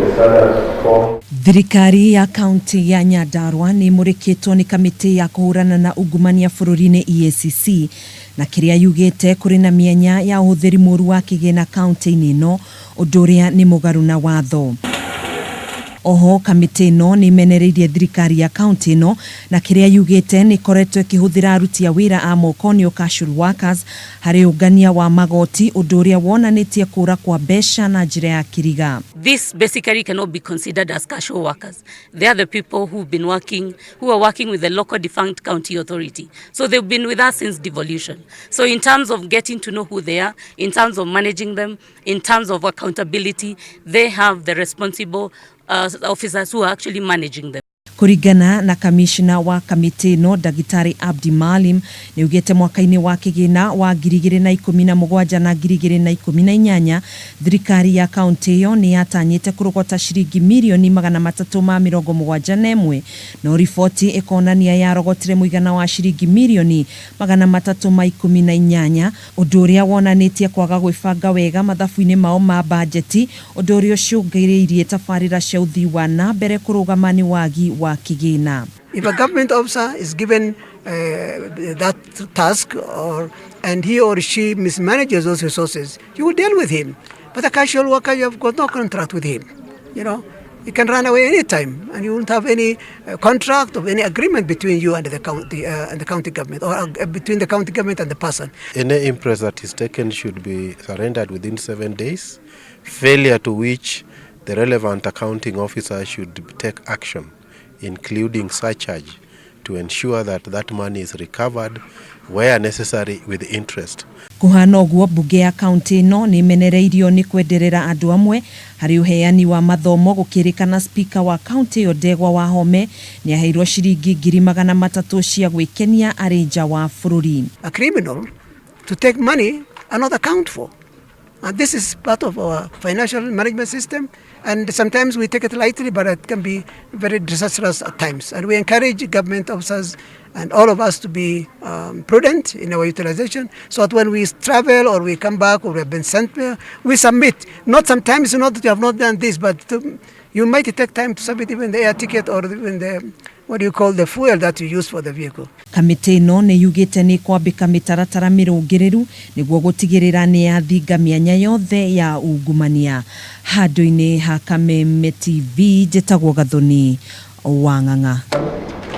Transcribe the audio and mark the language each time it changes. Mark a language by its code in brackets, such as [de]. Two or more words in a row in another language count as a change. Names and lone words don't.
[ki] Thirikari ya kaunti ya Nyandarua ni murikitwo ni kamiti ya kuhurana na ungumania bururi-ini EACC na kiria yugite kuri na mienya ya uhuthiri moru wa kigina kaunti-ini ino undu uria ni mugaru na watho. Oho kamiti ino niimenereirie thirikari ya kaunti ino na kiria yugite ni ikoretwo ikihuthira aruti a wira a moko ni [en] casual workers [ki] hari ungania wa magoti undu uria wonanitie kuura kwa mbeca na njira ya kiriga. [en] This basically cannot be considered as casual workers. They are the people who are working with the local defunct county authority. So they've been with us since devolution. So in terms of getting to know who they are, in terms of managing them, in terms of accountability, they have the responsible officers who are actually managing them. [ki] Kurigana na kamishna wa kamiti ino Dagitari Abdi Malim ni ugete mwaka-ini wa kigina wa 2017 na 2018 thirikari ya kaunti iyo ni yatanyite kurogota shiringi milioni 371 no riboti ikonania yarogotire muigana wa shiringi milioni 318 undu uria wonanitie kwaga gwibanga wega mathabu-ini mao ma bajeti undu uria ucungiririe tabarira cia uthii wa na mbere kurugamani wagi wa kigina. [en] If a government officer is given that task and he or she mismanages those resources, you will deal with him. But a casual worker, you have got no contract with him. You know, he can run away anytime, and you won't have any contract or any agreement between you and the county government, or between the county government and the person. Any imprest that is taken should be surrendered within 7 days, failure to which the relevant accounting officer should take action, including surcharge, to ensure that that money is recovered where necessary with interest. [ki] Kuhana uguo bunge ya kaunti ino ni imenereirio ni kwenderera andu amwe hari uheani wa mathomo gukirikana speaker wa kaunti yo Ndegwa wa Home ni aheirwo shiringi 300,000 cia gwikenia ari nja wa bururi. [en] A criminal to take money and not account for. And this is part of our financial management system, and sometimes we take it lightly, but it can be very disastrous at times. And we encourage government officers and all of us to be prudent in our utilization, so that when we travel or we come back or we have been sent there, we submit. Not sometimes, not that you have not done this, but you might take time to submit even the air ticket or even the the fuel that you use for the vehicle. [ki] Kamiti ino ni yugite ni kwambika mitaratara mirungiriru niguo gutigirira ni yathinga mianya yothe ya ungumania. Handu-ini ha Kamiti TV njitagwo Gathoni Wang'ang'a.